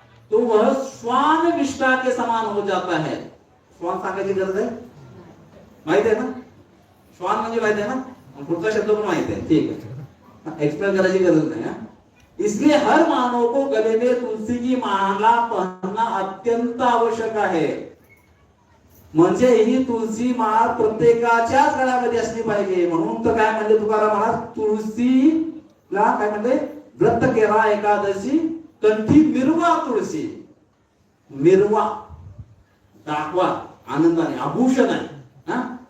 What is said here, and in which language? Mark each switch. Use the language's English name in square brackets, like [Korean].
[Hindi] तो वह श्वान विष्टा के समान हो जाता है. [Marathi] श्वान सांगायची गरज आहे, माहित आहे ना? श्वान म्हणजे माहित आहे ना? पुढचा शब्द पण माहित आहे, ठीक आहे, एक्सप्लेन करायची गरज नाही. [Hindi] इसलिए हर मानव को गले में तुलसी की माला पहनना अत्यंत आवश्यक आहे. [Marathi] म्हणजे ही तुळशी माळ प्रत्येकाच्याच गळ्यामध्ये असली पाहिजे. म्हणून तर काय म्हणले तुकाराम महाराज, तुळशीला काय म्हणले, व्रत केरा एकादशी कंठी मिरवा तुळशी. मिरवा दाखवा आनंदाने, आभूषण आहे.